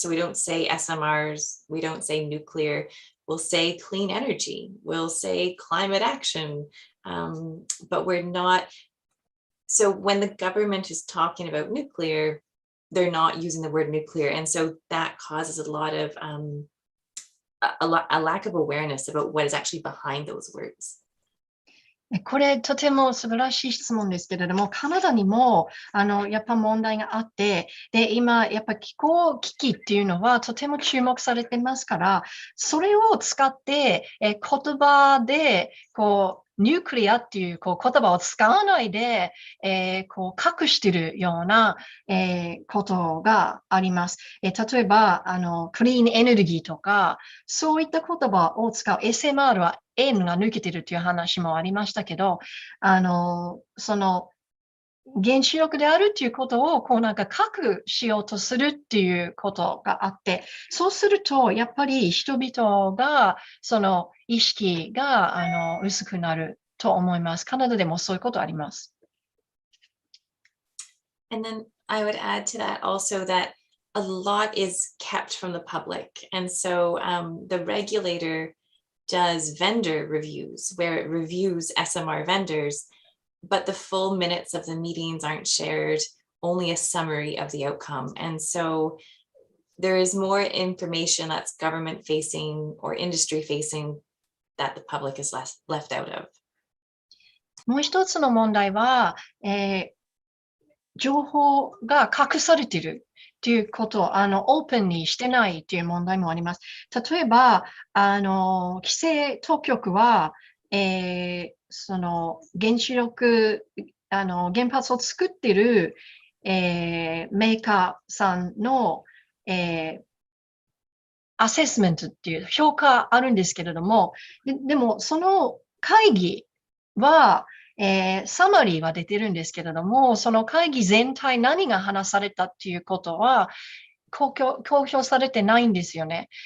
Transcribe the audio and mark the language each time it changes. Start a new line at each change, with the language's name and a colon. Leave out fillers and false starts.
English: So we don't say SMRs, we don't say nuclear, we'll say clean energy, we'll say climate action, but we're not. So when the government is talking about nuclear, they're not using the word nuclear. And so that causes a lot of a lack of awareness about what is actually behind those words.
Japanese: これとても素晴らしい質問ですけれども、カナダにもやっぱ問題があって、で、今やっぱ気候危機っていうのはとても注目されてますから、それを使って言葉でニュークリアっていう言葉を使わないで、隠しているような、ことがあります。例えばクリーンエネルギーとか、そういった言葉を使う SMR はN が抜けてるという話もありましたけど、その原子力であるっていうことを隠しようとするっていうことがあって、そうするとやっぱり人々がその意識が薄くなると思います。カナダでもそういうことあります。
English: And then I would add to that also that a lot is kept from the public. And so the regulator does vendor reviews where it reviews SMR vendors, but the full minutes of the meetings aren't shared, only a summary of the outcome. And so there is more information that's government facing or industry facing that the public is left out of.
Japanese: もう一つの問題は、情報が隠されているということをオープンにしてないという問題もあります。例えば、規制当局は、その原子力、原発を作っている、メーカーさんの、アセスメントっていう評価あるんですけれども、でもその会議は、サマリーは出てるんですけれども、その会議全体何が話されたっていうことは公表されてないんですよね。